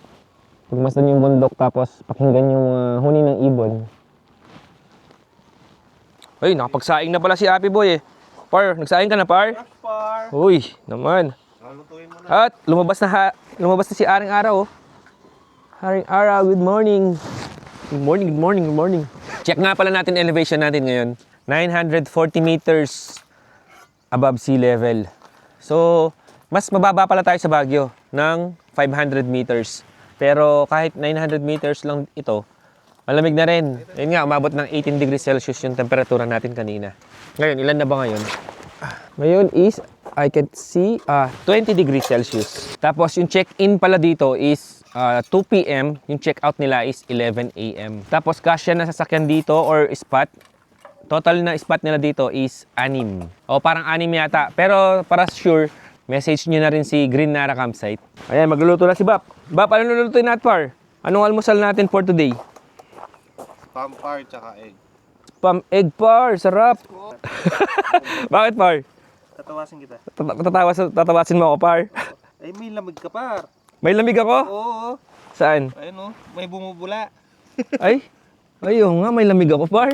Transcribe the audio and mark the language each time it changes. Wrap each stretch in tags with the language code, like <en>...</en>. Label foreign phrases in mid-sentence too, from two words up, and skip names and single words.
<tl>Pagmasdan yung bundok tapos pakinggan yung huni ng ibon. Ay, nakapagsaing na pala si Happy Boy eh. Par, nagsaing ka na, Par? Par. Uy, naman. At lumabas na si Aring Araw. Oh. Aring Araw,</tl> <en>good morning. Good morning, good morning, good morning.</en> <tl>Check nga pala natin elevation natin ngayon.</tl> <en>940 meters above sea level.</en> <tl>So, mas mababa pala tayo sa Baguio ng 500 meters. Pero kahit 900 meters lang ito, malamig na rin. Yun nga, umabot ng 18</tl> <en>degrees Celsius</en> <tl>yung temperatura natin kanina. Ngayon, ilan na ba ngayon?</tl> <en>Ngayon is, I can see, 20 degrees Celsius.</en> <tl>Tapos yung check-in pala dito is 2 p.m. Yung check-out nila is 11 a.m. Tapos kasya na sasakyan dito or spot. Total na spot nila dito is 6. O parang 6 yata. Pero para sure, message nyo na rin si Green Nara Campsite. Ayan, magluluto na si Bap. Bap, ano lulutuin natin, Par? Anong almusal natin</tl> <en>for today?</en> <tl>Pampar tsaka egg. Egg, Par. Sarap. Bakit, Par? Tatawasin kita. Tatawasin mo ako, Par. Ay, may lamig ka, Par. May lamig ako? Oo. Saan? Ayun, may bumubula. Ay, ayun nga, may lamig ako, Par.</tl>